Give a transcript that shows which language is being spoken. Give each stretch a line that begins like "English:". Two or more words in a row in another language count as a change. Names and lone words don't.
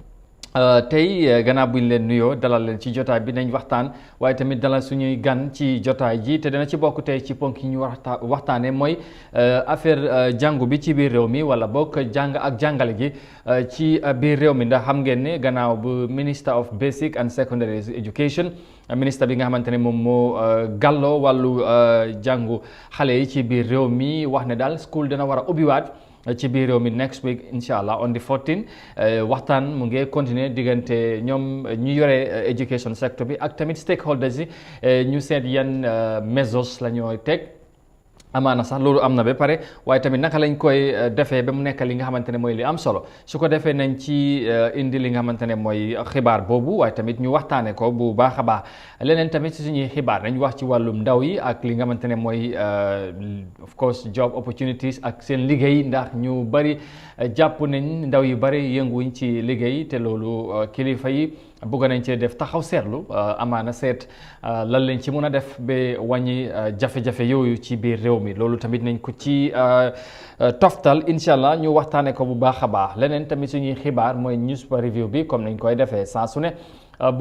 Wolof: tey gannaaw buñ leen nuyoo dalal leen ci jotaay bi nañ waxtaan waaye tamit dalal suñuy gan ci jotaay ji te dana ci bokk tey ci ponk yi ñu waxtaanee mooy affaire jàngu bi ci biir réew mi wala bokk jàng ak jàngale gi ci biir réew mi ndax xam ngeen ne gannaaw bu
English: Minister of Basic and Secondary Education
Wolof: ministre bi nga xamante ne moom moo gàlloo wàllu jàngu xale yi ci biir réew mi wax ne daal school dana war a ubbiwaat ci biir réew mi
English: next week
Arabic: incha allah
English: on the 14
Wolof: waxtaan mu ngi continuer diggante ñoom ñu yore
English: education sector
Wolof: bi ak tamit stakeholders yi ñu seet yan measures la ñooy teg amaana sax loolu am na ba pare waaye tamit naka lañ koy defee ba mu nekk li nga xamante ne mooy li am solo su ko defee nañ ci indi li nga xamante ne mooy xibaar boobu waaye tamit ñu waxtaanee ko bu baax a baax leneen tamit si suñuy xibaar nañ wax ci wàllum ndaw yi ak li nga xamante ne mooy
English: of course job opportunities
Wolof: ak seen liggéey ndax ñu bari jàpp nañ ndaw yu bari yënguñ ci liggéey te loolu kilifa yi bëgg nañ cee def taxaw seetlu amaana seet lan lañ ci mun a def ba wàññi jafe-jafe yooyu ci biir réew mi loolu tamit nañ ko ci toftal
Arabic: incha allah
Wolof: ñu waxtaanee ko bu baax a baax leneen tamit suñuy xibaar mooy
English: news review
Wolof: bi comme nañ koy defee saa su ne bu